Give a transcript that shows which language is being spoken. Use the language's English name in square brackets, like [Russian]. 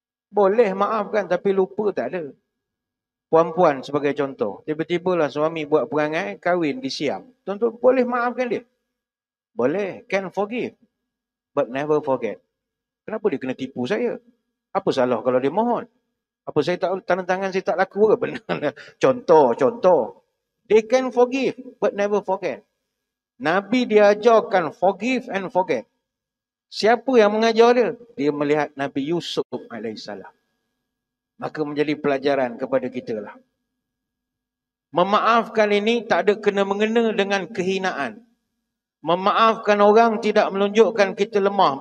[Malay] Boleh maafkan tapi lupa tak ada. Puan-puan sebagai contoh, tiba-tiba lah suami buat perangai, kahwin di Siam. Tuan-tuan boleh maafkan dia? Boleh, [English] can forgive but never forget. [Malay] Kenapa dia kena tipu saya? Apa salah kalau dia mohon? Apa saya tak tanda tangan saya tak laku ke? Benar. Contoh. [English] They can forgive but never forget. [Malay] Nabi diajarkan [English] forgive and forget. [Malay] Siapa yang mengajar dia? Dia melihat Nabi Yusuf AS. Maka menjadi pelajaran kepada kita lah. Memaafkan ini tak ada kena-mengena dengan kehinaan. Memaafkan orang tidak menunjukkan kita lemah.